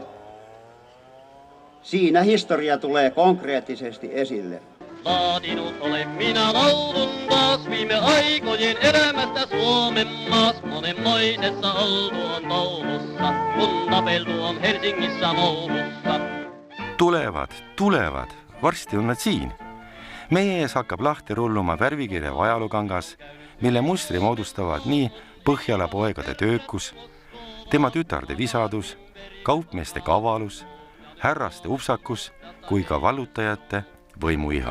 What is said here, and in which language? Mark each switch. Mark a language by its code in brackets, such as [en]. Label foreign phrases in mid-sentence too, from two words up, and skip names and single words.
[fi] Siinä historia tulee konkreettisesti esille. Laatinut olen minä laulun taas viime aikojen elämästä Suomen maas. Monenmoisessa oltu on touhussa, kun tapeltu on Helsingissä mouhussa. [et] Tulevad, varsti on nad siin. Meie ees hakkab lahti rulluma värvikirjav ajalookangas, mille mustri moodustavad nii Põhjala poegade töökus, tema tütarde visadus, kaupmeeste kavalus, härraste upsakus kui ka vallutajate võimuiha.